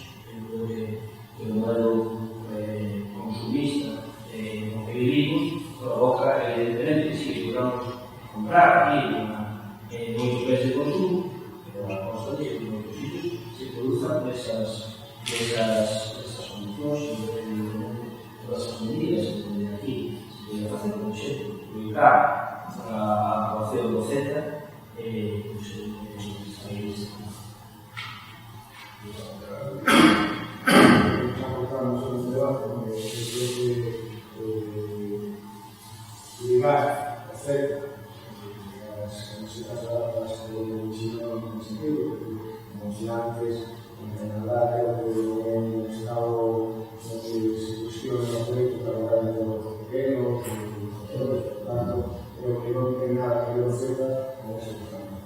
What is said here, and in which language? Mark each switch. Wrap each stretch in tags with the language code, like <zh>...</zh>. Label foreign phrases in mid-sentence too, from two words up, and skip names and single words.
<gl>Eu creo que o modelo consumista no que vivimos provoca, evidentemente, que si podamos comprar aquí moitos bens de consumo, pero a costa de que en moitos sitios se produzan esas condicións e todas as medidas que aquí se poden facer, por exemplo, prohibir a aprobación do CETA, países.</gl> <es>Estamos en un debate donde se puede llevar a CETA, las camisetas decía antes, en verdad creo que en un estado donde se cuestionan los derechos laborales de los pequeños, de los trabajadores, por tanto, creo que no tiene nada que ver con ese tema.</es>